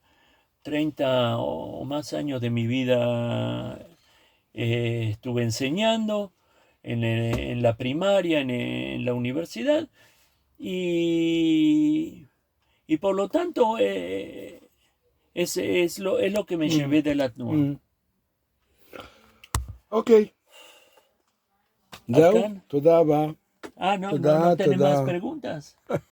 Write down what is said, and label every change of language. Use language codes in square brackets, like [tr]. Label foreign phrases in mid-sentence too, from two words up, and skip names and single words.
[es] 30 o más años de mi vida estuve enseñando en la primaria, en la universidad, y por lo tanto es lo que me llevé de la Tnuá. [he] אוקיי. זהו, תודה רבה. [es] No tenés más preguntas.